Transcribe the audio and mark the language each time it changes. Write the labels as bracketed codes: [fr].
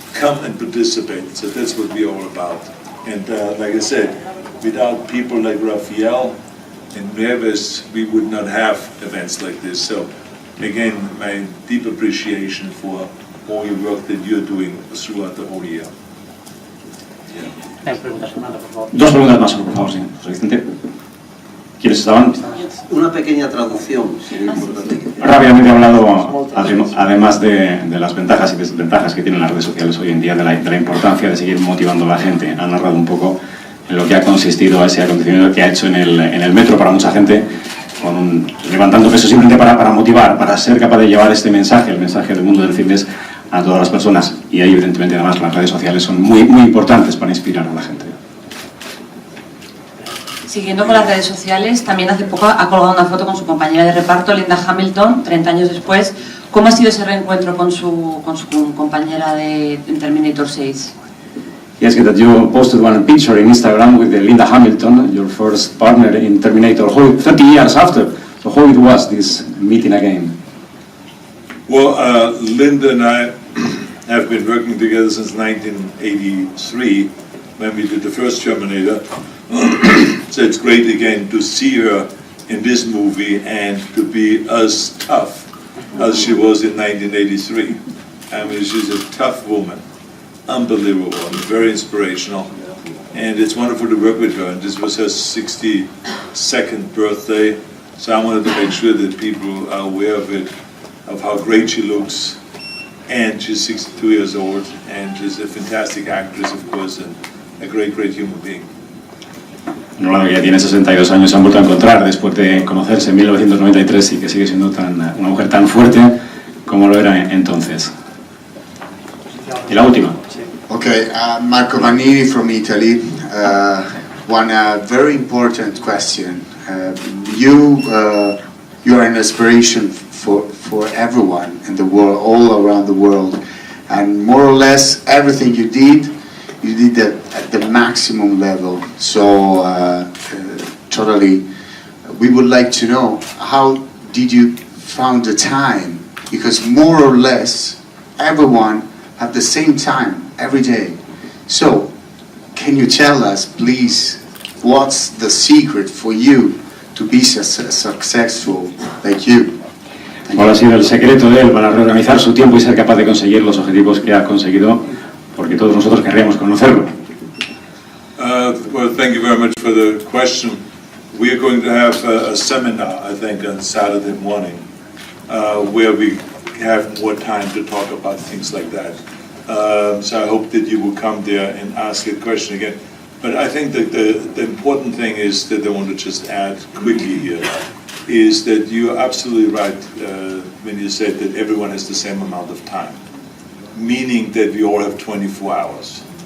[en] Come and participate. So that's what we're all about. And like I said, without people like Raphael and Neves, we would not have events like this. So again, my deep appreciation for all your work that you're doing throughout the whole year. [es] Dos preguntas más, por favor, señor Vicente. ¿Quieres estaban? Una pequeña traducción, sería importante. Rápidamente he hablado, además de las ventajas y desventajas que tienen las redes sociales hoy en día, de la importancia de seguir motivando a la gente. Ha narrado un poco en lo que ha consistido ese acontecimiento que ha hecho en el metro para mucha gente, levantando peso simplemente para motivar, para ser capaz de llevar este mensaje, el mensaje del mundo del fitness, a todas las personas. Y ahí, evidentemente, además, las redes sociales son muy, muy importantes para inspirar a la gente. Siguiendo con las redes sociales, también hace poco ha colgado una foto con su compañera de reparto, Linda Hamilton, 30 años después. ¿Cómo ha sido ese reencuentro con su compañera de Terminator 6? [en] Yes, that you posted one picture in Instagram with Linda Hamilton, your first partner in Terminator, 30 years after. So how it was, this meeting again? Well, Linda and I have been working together since 1983, when we did the first Terminator. So it's great again to see her in this movie and to be as tough as she was in 1983. I mean, she's a tough woman, unbelievable, and very inspirational. And it's wonderful to work with her. And this was her 62nd birthday, so I wanted to make sure that people are aware of it, of how great she looks. And she's 62 years old, and she's a fantastic actress, of course, and a great, great human being. [es] Enhorabuena, que ya tiene 62 años, se han vuelto a encontrar después de conocerse en 1993 y que sigue siendo una mujer tan fuerte como lo era entonces. Y la última. [en] Okay, Marco Vanini from Italy. One very important question. You are an inspiration for everyone in the world, all around the world, and more or less everything you did that at the maximum level. So totally, we would like to know, how did you found the time? Because more or less everyone have the same time every day. So can you tell us, please, what's the secret for you to be successful like you? [es] ¿Cuál ha sido el secreto de él para reorganizar su tiempo y ser capaz de conseguir los objetivos que ha conseguido? Porque todos nosotros querríamos conocerlo. [en] Well, thank you very much for the question. We are going to have a seminar, I think, on Saturday morning, where we have more time to talk about things like that. So I hope that you will come there and ask a question again. But I think that the important thing is that I want to just add quickly here, is that you're absolutely right when you said that everyone has the same amount of time, meaning that we all have 24 hours.